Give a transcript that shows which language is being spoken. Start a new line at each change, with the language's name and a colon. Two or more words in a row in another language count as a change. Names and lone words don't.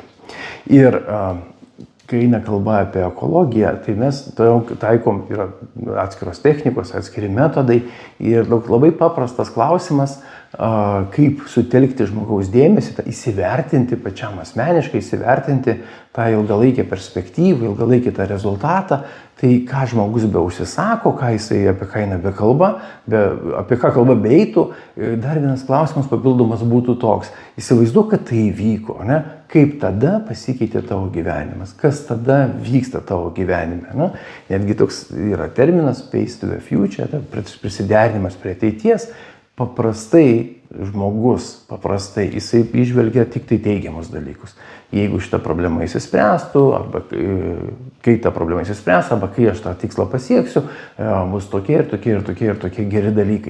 Lithuanian: Ir kai eina kalba apie ekologiją, tai mes taikom yra atskiros technikos, atskiri metodai ir labai paprastas klausimas, kaip sutelkti žmogaus dėmesį, įsivertinti pačiam asmeniškai, įsivertinti tą ilgalaikę perspektyvą, ilgalaikį tą rezultatą, tai ką žmogus be užsisako, apie ką eina be kalba, apie ką kalba beeitų. Dar vienas klausimas papildomas būtų toks: įsivaizduok, kad tai įvyko, ne? Kaip tada pasikeitė tavo gyvenimas, kas tada vyksta tavo gyvenime. Ne? Netgi toks yra terminas
English: pace to the future,
Lithuanian: prisiderinimas prie ateities. Paprastai žmogus, jisai įžvelgia tik tai teigiamus dalykus. Jeigu šitą problemą įsispręstų, arba kai ta problema įsispręs, arba kai aš tą tikslą pasieksiu, bus tokie ir tokie geri dalykai.